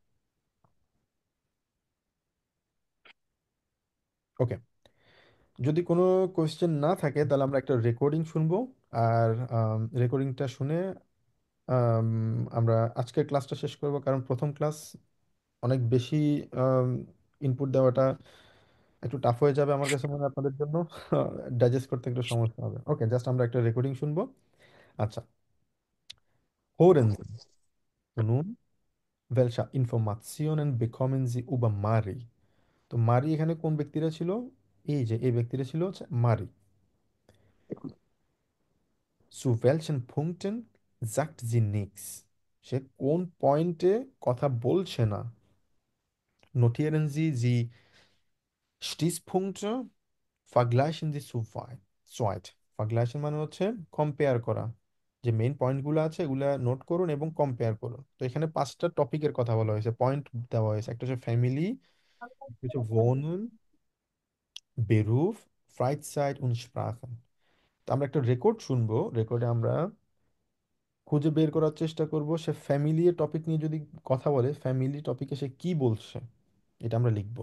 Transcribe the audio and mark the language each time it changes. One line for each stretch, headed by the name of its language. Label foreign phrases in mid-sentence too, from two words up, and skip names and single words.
Bangla: ওকে, যদি কোনো কোশ্চেন না থাকে তাহলে আমরা একটা রেকর্ডিং শুনবো, আর রেকর্ডিংটা শুনে আম, আমরা আজকের ক্লাসটা শেষ করব, কারণ প্রথম ক্লাস অনেক বেশি ইনপুট দেওয়াটা একটু টাফ হয়ে যাবে আমার কাছে মনে হয় আপনাদের জন্য, ডাইজেস্ট করতে একটু সমস্যা হবে। ওকে, জাস্ট আমরা একটা রেকর্ডিং শুনবো। আচ্ছা,
German: Hören Sie nun, welche Informationen bekommen Sie über Mari?
Bangla: তো মারি এখানে কোন ব্যক্তিরা ছিল? এই যে এই ব্যক্তিরা ছিল হচ্ছে মারি।
German: Zu welchen Punkten sagt sie nichts?
Bangla: সে কোন পয়েন্টে কথা বলছে না?
German: Notieren Sie die Stichpunkte, vergleichen Sie zu weit.
Bangla: Vergleichen মানে হচ্ছে কম্পেয়ার করা, যে মেইন পয়েন্টগুলো আছে এগুলা নোট করুন এবং কম্পেয়ার করুন। তো এখানে পাঁচটা টপিকের কথা বলা হয়েছে, পয়েন্ট দেওয়া হয়েছে। একটা হচ্ছে ফ্যামিলি, কিছু
German: wohnen, Beruf, Freizeit und Sprachen।
Bangla: তো আমরা একটা রেকর্ড শুনবো, রেকর্ডে আমরা খুঁজে বের করার চেষ্টা করব সে ফ্যামিলি টপিক নিয়ে যদি কথা বলে, ফ্যামিলি টপিকে সে কি বলছে, এটা আমরা লিখবো।